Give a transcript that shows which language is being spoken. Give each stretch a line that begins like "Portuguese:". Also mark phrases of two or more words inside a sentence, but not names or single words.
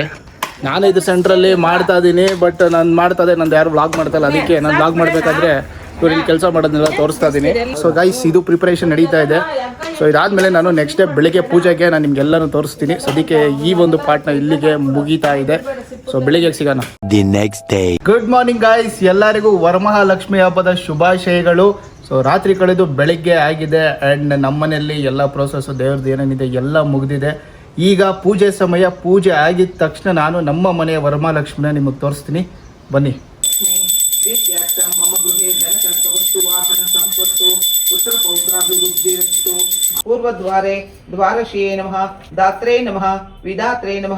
Kannada: ನಾನು ಇದು ಸೆಂಟ್ರಲ್ಲಿ ಮಾಡ್ತಾ ಇದ್ದೀನಿ. ಬಟ್ ನಾನು ಮಾಡ್ತಾ ಇದ್ದೆ, ನಂದು ಯಾರು ವ್ಲಾಗ್ ಮಾಡ್ತಾಯಿಲ್ಲ. ಅದಕ್ಕೆ ನಾನು ವ್ಲಾಗ್ ಮಾಡಬೇಕಾದ್ರೆ ಇವ್ರು ಇಲ್ಲಿ ಕೆಲಸ ಮಾಡೋದನ್ನೆಲ್ಲ ತೋರಿಸ್ತಾ ಇದ್ದೀನಿ.
English: so guys
Kannada: ಇದು ಪ್ರಿಪ್ರೇಷನ್ ನಡೀತಾ ಇದೆ. ಸೊ ಇದಾದಮೇಲೆ ನಾನು
English: next day
Kannada: ಬೆಳಿಗ್ಗೆ ಪೂಜೆಗೆ ನಾನು ನಿಮ್ಗೆಲ್ಲನೂ ತೋರಿಸ್ತೀನಿ. ಸದ್ಯಕ್ಕೆ ಈ ಒಂದು ಪಾರ್ಟ್ನ ಇಲ್ಲಿಗೆ ಮುಗೀತಾ ಇದೆ. ಸೊ ಬೆಳಿಗ್ಗೆ ಸಿಗೋಣ.
English: The next day. good morning guys,
Kannada: ಎಲ್ಲರಿಗೂ ವರಮಹಾಲಕ್ಷ್ಮಿ ಹಬ್ಬದ ಶುಭಾಶಯಗಳು. ಸೊ ರಾತ್ರಿ ಕಳೆದು ಬೆಳಿಗ್ಗೆ ಆಗಿದೆ. ಆ್ಯಂಡ್ ನಮ್ಮನೆಯಲ್ಲಿ ಎಲ್ಲ ಪ್ರೋಸೆಸ್ಸು ದೇವ್ರದ್ದು ಏನೇನಿದೆ ಎಲ್ಲ ಮುಗಿದಿದೆ. ಈಗ ಪೂಜೆ ಸಮಯ. ಪೂಜೆ ಆಗಿದ ತಕ್ಷಣ ನಾನು ನಮ್ಮ ಮನೆಯ ವರಮಹಾಲಕ್ಷ್ಮಿನ ನಿಮಗೆ ತೋರಿಸ್ತೀನಿ ಬನ್ನಿ.
Sanskrit: पूर्वद्वारे द्वारशीये नमः, दात्रे नमः, विदात्रे नमः.